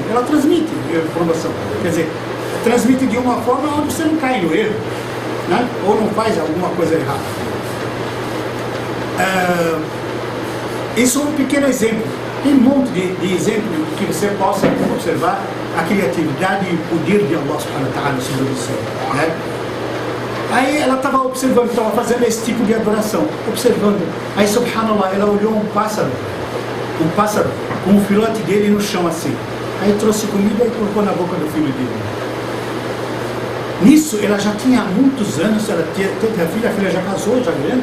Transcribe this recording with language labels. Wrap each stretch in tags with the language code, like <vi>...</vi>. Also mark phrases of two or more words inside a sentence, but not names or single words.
<pt>Ela transmite a informação. Quer dizer, transmite de uma forma onde você não cai no erro, né? Ou não faz alguma coisa errada. Isso é um pequeno exemplo. Tem um monte de exemplos que você possa observar a criatividade e o poder de</pt> <ar>الله سبحانه وتعالى</ar> <pt>sobre você, né? Aí ela estava observando, estava fazendo esse tipo de adoração, observando. Aí, subhanallah, ela olhou um pássaro com o filhote dele no chão assim. Aí trouxe comida e colocou na boca do filho dele. Nisso, ela já tinha muitos anos, ela teve a filha já casou, já grande.</pt>